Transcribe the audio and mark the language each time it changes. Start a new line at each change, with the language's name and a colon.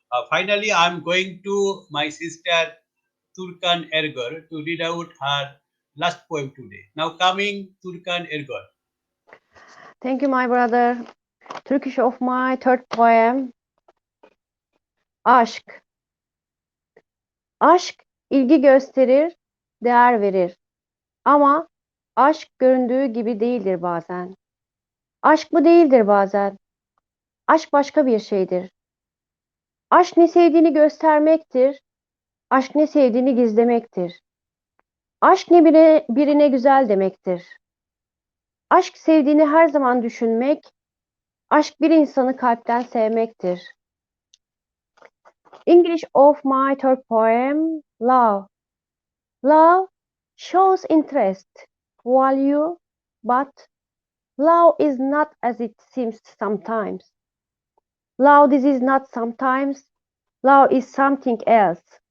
English: Finally, I'm going to my sister Turkan Ergor to read out her last poem today. Now coming, Turkan Ergor. Thank you, my brother. Turkish of my third poem.
Turkish: Aşk. Aşk ilgi gösterir, değer verir. Ama aşk göründüğü gibi değildir bazen. Aşk bu değildir bazen. Aşk başka bir şeydir. Aşk ne sevdiğini göstermektir. Aşk ne sevdiğini gizlemektir. Aşk ne birine güzel demektir. Aşk sevdiğini her zaman düşünmek, aşk bir insanı kalpten sevmektir.
English: English of my third poem, Love. Love shows interest, value, but love is not as it seems sometimes. Love this is not sometimes. Love is something else.